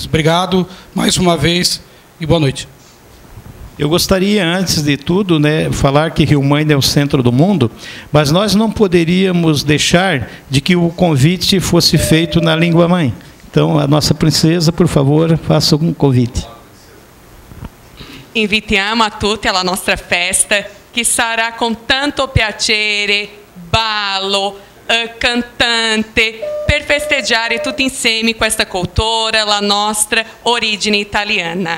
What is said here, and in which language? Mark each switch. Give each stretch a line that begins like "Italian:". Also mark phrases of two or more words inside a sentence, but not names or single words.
Portuguese: Obrigado mais uma vez e boa noite. Eu gostaria, antes de tudo, né, falar que Riumaina é o centro do mundo, mas nós não poderíamos deixar de que o convite fosse feito na língua mãe. Então, a nossa princesa, por favor, faça um convite.
Italian: Invitiamo a tutti alla nostra festa, che sarà con tanto piacere, ballo, cantante, per festeggiare tutti insieme questa cultura, la nostra origine italiana.